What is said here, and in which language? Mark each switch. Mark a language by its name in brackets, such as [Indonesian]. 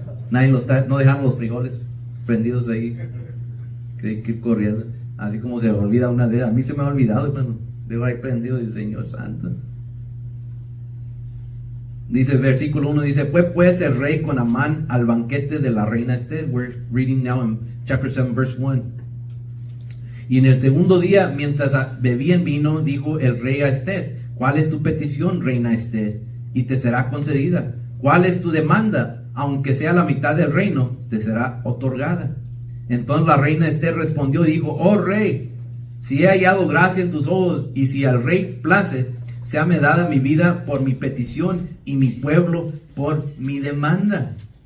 [Spanish] Nadie lo está, no dejamos los frijoles prendidos ahí. Que hay que ir corriendo. Así como se me olvida una vez. A mí se me ha olvidado, hermano. Debo haber prendido el Señor Santo. Dice, versículo 1, dice, fue pues el rey con Amán al banquete de la reina Esther. [English] We're reading now in chapter 7, verse 1. [Spanish] Y en el segundo día, mientras bebían vino, dijo el rey a Esther, ¿cuál es tu petición, reina Esther? Y te será concedida. ¿Cuál es tu demanda? Aunque sea la mitad del reino, te será otorgada. Entonces la reina Esther respondió y dijo, oh rey, si he hallado gracia en tus ojos y si al rey place, séame dada mi vida por mi petición y mi pueblo por mi demanda.